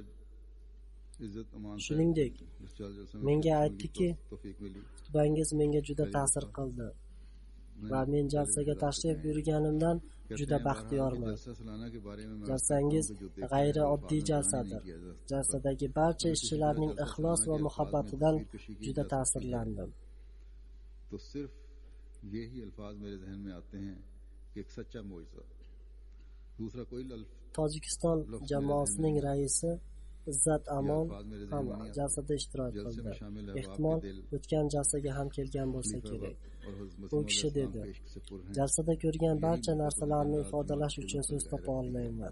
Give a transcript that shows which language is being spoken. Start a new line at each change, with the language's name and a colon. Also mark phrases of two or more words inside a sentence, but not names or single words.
Uzbek: Shuningdek, menga aytdiki, xutbangiz menga juda ta'sir qildi va men jalsaga tashrif buyurganimdan juda baxtiyorman. Jalsangiz g'ayri oddiy jalsadir. Jalsadagi barcha ishchilarning ixlos va muhabbatidan juda ta'sirlandim.
Urdu: تو صرف یہی الفاظ میرے ذہن میں آتے ہیں کہ ایک سچا معجزہ. دوسرا کوئی
Uzbek: Tojikiston jamoasining raisi Izzat Amon ham jalsada ishtirok qildi. Ehtimol o'tgan jalsaga ham kelgan bo'lsa kerak. U kishi dedi, jalsada ko'rgan barcha narsalarni ifodalash uchun so'z topa olmayman.